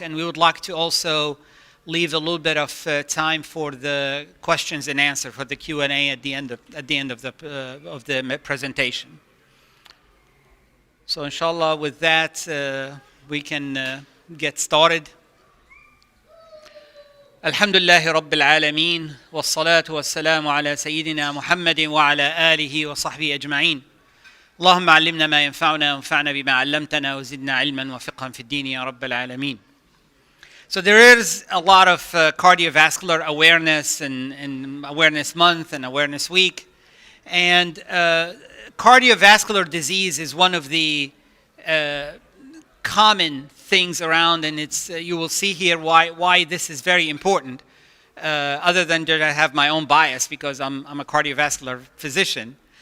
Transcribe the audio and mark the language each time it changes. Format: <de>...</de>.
<en>And we would like to also leave a little bit of time for the questions and answer, for the Q&A at the end of the presentation. So inshallah, with that, we can get started.</en> <ar>الحمد لله رب العالمين والصلاة والسلام على سيدنا محمد وعلى آله وصحبه أجمعين اللهم علمنا ما ينفعنا وانفعنا بما علمتنا وزدنا علما وفقها في الدين يا رب العالمين.</ar> <en>So there is a lot of cardiovascular awareness and awareness month and awareness week, and cardiovascular disease is one of the common things around, and it's you will see here why this is very important, other than that I have my own bias because I'm a cardiovascular physician.</en>